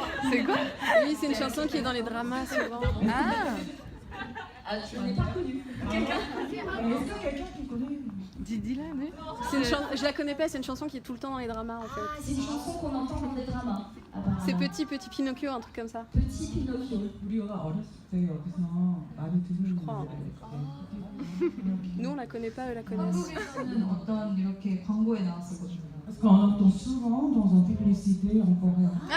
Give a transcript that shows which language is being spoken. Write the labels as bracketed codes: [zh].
[fr] C'est quoi? Oui, c'est une chanson qui est dans les dramas souvent. Ah, je n'en ai pas connu. Quelqu'un? Est-ce que quelqu'un qui connaît? Didi là, non? Je la connais pas, c'est une chanson qui est tout le temps dans les dramas en fait. Ah, c'est une chanson qu'on entend dans des dramas. C'est petit Pinocchio, un truc comme ça. Petit Pinocchio. [ko] 우리가 어렸을 때 여기서 많이 듣는 [fr] crois. [ko] 노래인데. [fr] Nous on la connaît pas, eux la connaissent. [ko] 한국에서는 어떤 이렇게 광고에 나왔었거든요. [fr] Parce qu'on entend souvent dans une publicité en coréen.